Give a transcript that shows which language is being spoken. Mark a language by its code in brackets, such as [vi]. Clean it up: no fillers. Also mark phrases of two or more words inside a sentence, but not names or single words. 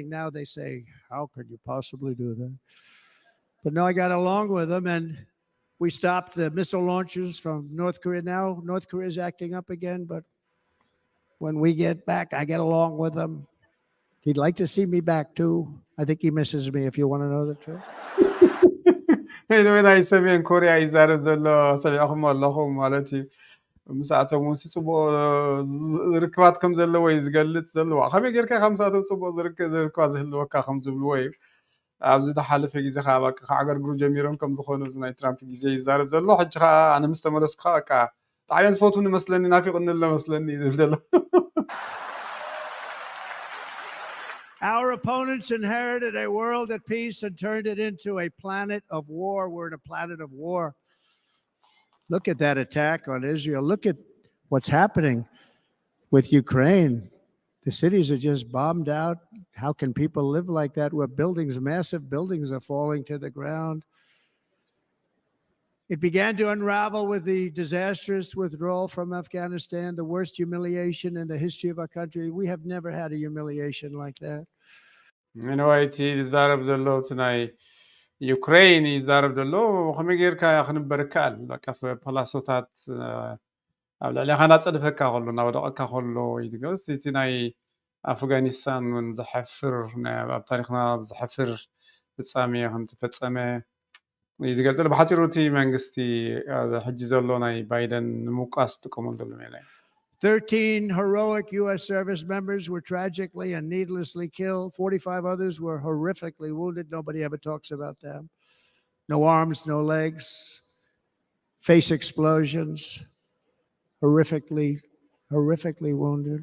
[en] Now they say, how could you possibly do that? But no, I got along with them, and we stopped the missile launches from North Korea. Now North Korea is acting up again, but when we get back, I get along with him. He'd like to see me back too. I think he misses me, if you want to know the truth. [ti] anyway ናይ ሰሜን ኮርያ ይዛረብ ዘሎ ሰሚዕኹም ኣለኹም ማለት እዩ ምስኣቶም እውን ፅቡቅ ርክባት ከም ዘለዎ እዩ ዝገልጽ ዘለዎ ከመይ ጌርካ ካብ ምስኣቶም ፅቡቅ ዝርክባ ዝህልወካ ከም ዝብልዎ እዩ ኣብዚ ዝሓለፈ ግዜ ከዓ በቃ ከዓገርግሩ ጀሚሮም ከም ዝኾኑ ናይ ትራምፕ ግዜ ይዛረብ ዘሎ ሕጂ ከዓ ኣነ ምስ ተመለስኩ ከዓ በቃ ጣዕያን ዝፈትውኒ መስለኒ ናፊቕኒ ኣሎ መስለኒ ዝብል ዘሎ [en] Our opponents inherited a world at peace and turned it into a planet of war. We're in a planet of war. Look at that attack on Israel. Look at what's happening with Ukraine. The cities are just bombed out. How can people live like that where buildings, massive buildings are falling to the ground? It began to unravel with the disastrous withdrawal from Afghanistan, the worst humiliation in the history of our country. We have never had a humiliation like that. [ti] anyway እቲ ዝዛረብ ዘሎ እቲ ናይ ዩክሬን ይዛረብ ዘሎ ከመይ ጌርካ ክንበርካል በቃ ፕላሶታት ኣብ ልዕሊኻ ናፀድፈካ ከሎ ናወደቐካ ከሎ ይትገልጽ እቲ ናይ ኣፍጋኒስታን ውን ዝሕፍር ኣብ ታሪክና ዝሕፍር ፍጻሜ ከም ተፈጸመ ዝገልጽ ብሓፂሩ እቲ መንግስቲ ሕጂ ዘሎ ናይ ባይደን ንምውቃስ ዝጥቀመሉ ዘሎ ሜላ እዩ [en] 13 heroic U.S. service members were tragically and needlessly killed. 45 others were horrifically wounded. Nobody ever talks about them. No arms, no legs, face explosions, horrifically wounded.